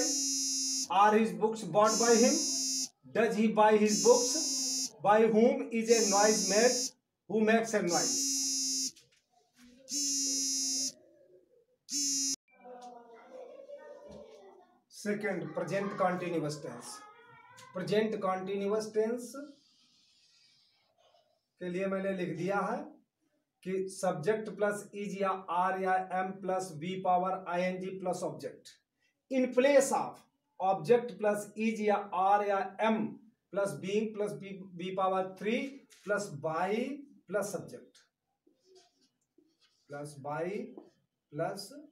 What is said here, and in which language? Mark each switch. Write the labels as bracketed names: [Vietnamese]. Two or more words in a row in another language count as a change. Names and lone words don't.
[English] Are his books bought by him? Does he buy his books? By whom is a noise made? Who makes a noise? Second, present continuous tense. Present continuous tense [Hindi] के लिए मैंने लिख दिया है कि [English] subject plus is या are या am plus b power ing plus object in place of object plus is या are या am plus being plus b power 3 plus by plus subject plus by plus